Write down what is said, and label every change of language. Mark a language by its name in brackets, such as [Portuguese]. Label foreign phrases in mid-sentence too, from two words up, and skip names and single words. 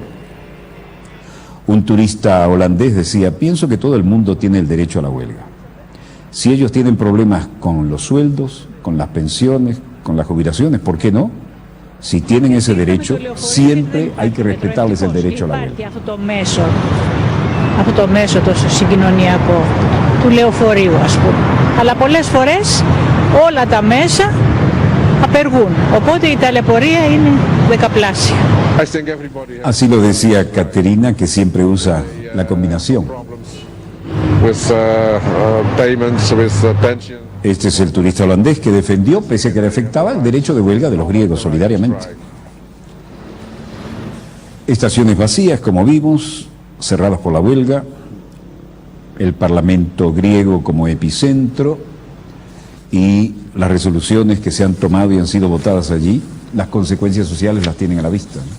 [Spanish] Un turista holandés decía: pienso que todo el mundo tiene el derecho a la huelga. Si ellos tienen problemas con los sueldos, con las pensiones, con las jubilaciones, ¿por qué no? Si tienen ese derecho, siempre hay que respetarles el derecho a la huelga. [Greek] Αυτό το μέσο το συγκοινωνιακό του λεωφορείου, ας πούμε. Αλλά πολλές φορές όλα τα μέσα απεργούν, οπότε η ταλαιπωρία είναι δεκαπλάσια. [Spanish] Así lo decía Caterina, que siempre usa la combinación. Este es el turista holandés que defendió, pese a que le afectaba, el derecho de huelga de los griegos solidariamente. Estaciones vacías, como vimos, cerradas por la huelga, el Parlamento griego como epicentro y las resoluciones que se han tomado y han sido votadas allí, las consecuencias sociales las tienen a la vista, ¿no?